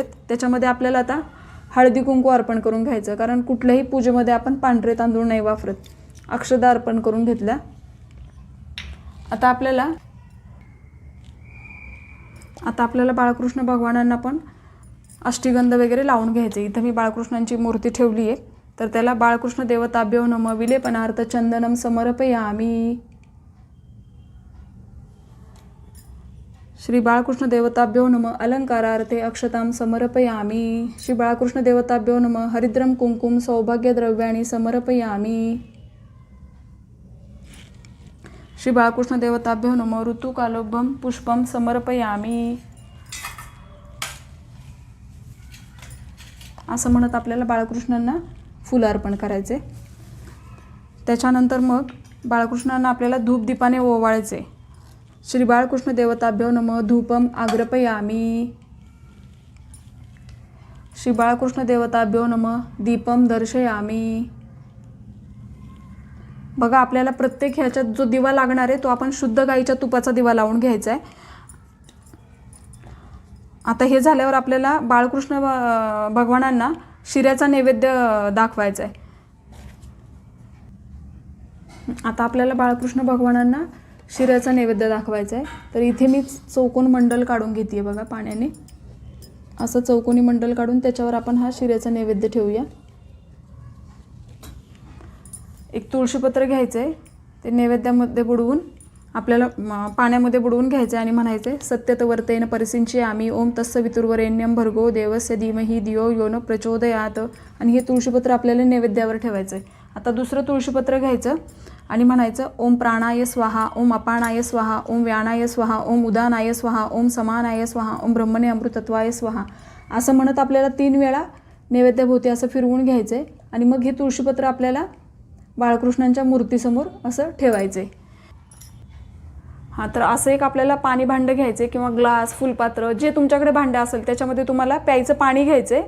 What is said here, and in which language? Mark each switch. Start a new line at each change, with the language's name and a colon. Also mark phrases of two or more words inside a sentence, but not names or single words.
Marathi: त्याच्यामध्ये आपल्याला आता हळदी कुंकू अर्पण करून घ्यायचं, कारण कुठल्याही पूजेमध्ये आपण पांढरे तांदूळ नाही वापरत. अक्षदा अर्पण करून घेतल्या. आता आपल्याला बाळकृष्ण भगवानांना पण अष्टगंध वगैरे लावून घ्यायचे। इथं मी बाळकृष्णांची मूर्ती ठेवली आहे, तर त्याला
Sanskrit: बाळकृष्ण देवताभ्यो नमः विलेपनार्थ चंदनम समर्पयामि। श्री बाळकृष्ण देवताभ्यो नमः अलंकारार्थे अक्षतां समर्पयामि। श्री बाळकृष्ण देवताभ्यो नमः हरिद्रम कुंकुम सौभाग्यद्रव्याणि समर्पयामि। श्री बाळकृष्ण देवताभ्यो नमः ऋतुकालोभम पुष्पम समर्पयामि।
Marathi: असं म्हणत आपल्याला बाळकृष्णांना फुल अर्पण करायचे। त्याच्यानंतर मग बाळकृष्णांना आपल्याला धूप दीपाने ओवाळायचे।
Sanskrit: श्री बाळकृष्ण देवताभ्यो नमः धूपम आग्रपयामि। श्री बाळकृष्ण देवताभ्यो नमः दीपम दर्शयामि।
Marathi: बघा आपल्याला प्रत्येक ह्याच्यात जो दिवा लागणार आहे तो आपण शुद्ध गाईच्या तुपाचा दिवा लावून घ्यायचा आहे। आता हे झाल्यावर आपल्याला बाळकृष्ण भगवानांना शिऱ्याचा नैवेद्य दाखवायचा आहे। आता आपल्याला बाळकृष्ण भगवानांना शिऱ्याचा नैवेद्य दाखवायचा आहे। तर इथे मी चौकोन मंडल काढून घेते बघा पाण्याने, असं चौकोनी मंडल काढून त्याच्यावर आपण हा शिऱ्याचा नैवेद्य ठेवूया। एक तुळशीपत्र घ्यायचं आहे, ते नैवेद्यामध्ये बुडवून आपल्याला पाण्यामध्ये बुडवून घ्यायचं आणि म्हणायचं
Sanskrit: सत्यतवर्तेन परिसिंचयामि ओम तत्सवितुर्वरेण्यं भर्गो देवस्य धीमहि धियो यो न प्रचोदयात।
Marathi: आणि हे तुळशीपत्र आपल्याला नैवेद्यावर ठेवायचं आहे। आता दुसरं तुळशीपत्र घ्यायचं आणि म्हणायचं
Sanskrit: ओम प्राणाय स्वाहा ओम अपानाय स्वाहा ओम व्यानाय स्वाहा ओम उदानाय स्वाहा ओम समानाय स्वाहा ओम ब्रह्मणे अमृतत्वाय स्वाहा।
Marathi: असं म्हणत आपल्याला 3 वेळा नैवेद्याभोवती असं फिरवून घ्यायचं आहे आणि मग हे तुळशीपत्र आपल्याला बाळकृष्णांच्या मूर्तीसमोर असं ठेवायचं आहे। हां, तर असं एक आपल्याला पाणी भांडं घ्यायचं आहे किंवा ग्लास फुलपात्र जे तुमच्याकडे भांडं असेल त्याच्यामध्ये तुम्हाला प्यायचं पाणी घ्यायचं आहे।